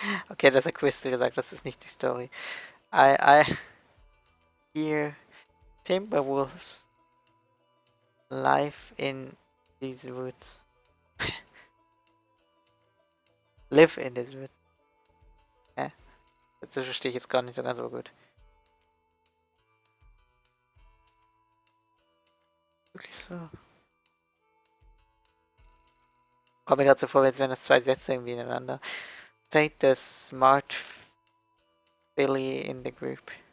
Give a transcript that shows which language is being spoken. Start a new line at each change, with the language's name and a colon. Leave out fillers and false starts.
German: Okay, das hat Crystal gesagt, das ist nicht die Story.
English: I hear Timberwolves live in these woods. Live in these woods.
German: Das verstehe ich jetzt gar nicht so ganz so gut. Wirklich so. Kommt mir gerade so vor, als wären das zwei Sätze irgendwie ineinander.
English: Take the smart Billy in the group.